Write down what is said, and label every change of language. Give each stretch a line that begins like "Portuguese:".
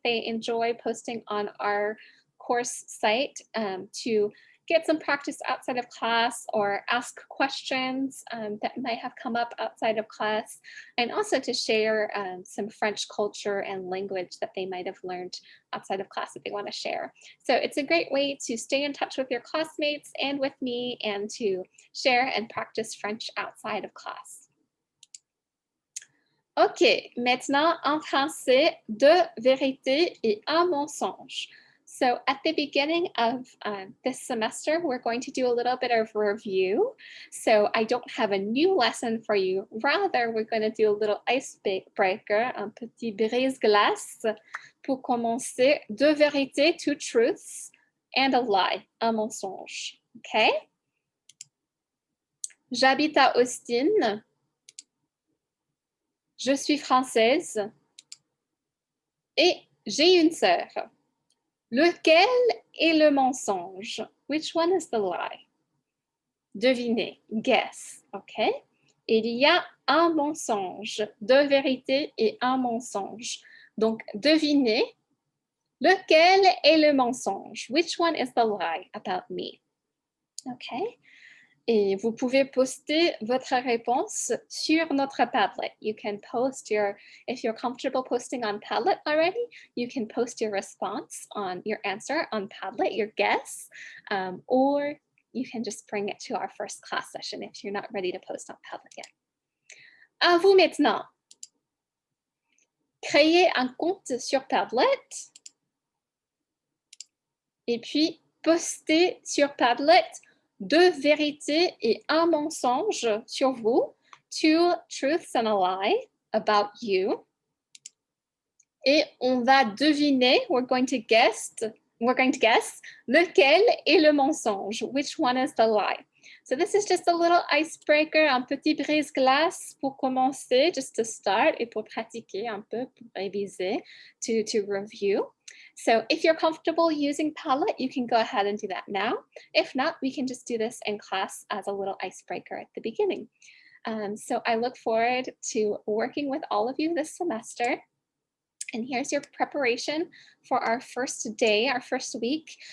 English: They enjoy posting on our course site to get some practice outside of class or ask questions that might have come up outside of class, and also to share some French culture and language that they might have learned outside of class that they want to share. So it's a great way to stay in touch with your classmates and with me, and to share and practice French outside of class.
French: Ok, maintenant en français, deux vérités et un mensonge.
English: So at the beginning of this semester, we're going to do a little bit of review. So I don't have a new lesson for you. Rather, we're going to do a little icebreaker,
French: un petit brise-glace pour commencer. Deux vérités,
English: two truths, and a lie,
French: un mensonge.
English: Okay?
French: J'habite à Austin. Je suis française. Et j'ai une sœur. Lequel est le mensonge?
English: Which one is the lie?
French: Devinez,
English: guess, ok?
French: Il y a un mensonge, deux vérités et un mensonge. Donc, devinez, lequel est le mensonge?
English: Which one is the lie about me? Ok?
French: Et vous pouvez poster votre réponse sur notre Padlet.
English: You can post if you're comfortable posting on Padlet already, you can post your response on your answer on Padlet, your guess, or you can just bring it to our first class session if you're not ready to post on Padlet yet.
French: À vous maintenant. Créez un compte sur Padlet et puis postez sur Padlet deux vérités et un mensonge sur vous,
English: two truths and a lie about you.
French: Et on va deviner,
English: we're going to guess
French: lequel est le mensonge,
English: which one is the lie. So this is just a little icebreaker,
French: un petit brise-glace pour commencer,
English: just to start,
French: et pour pratiquer un peu, pour réviser,
English: to review. So if you're comfortable using Padlet, you can go ahead and do that now. If not, we can just do this in class as a little icebreaker at the beginning. So I look forward to working with all of you this semester. And here's your preparation for our first day, our first week.